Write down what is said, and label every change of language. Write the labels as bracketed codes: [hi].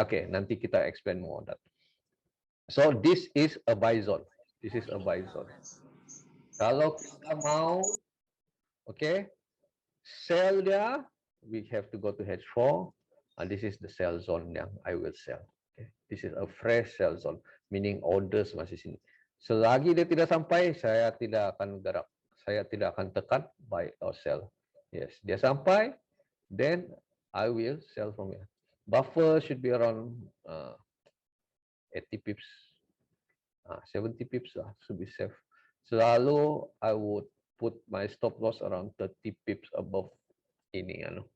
[en] Okay, [ms] nanti kita [en] explain more on that. So this is a buy zone. This is a buy zone. [ms] Kalau kita mau, [en] okay, sell dia, we have to go to H4. This is the sell zone yang I will sell. Okay. This is a fresh sell zone, meaning orders [ms] masih sini. Selagi dia tidak sampai, saya tidak akan gerak. Saya tidak akan tekan buy or sell. [en] Yes, [ms] dia sampai, [en] then I will sell from here. Buffer should be around 80 pips, 70 pips lah, should be safe. Selalu I would put my stop loss around 30 pips above ini.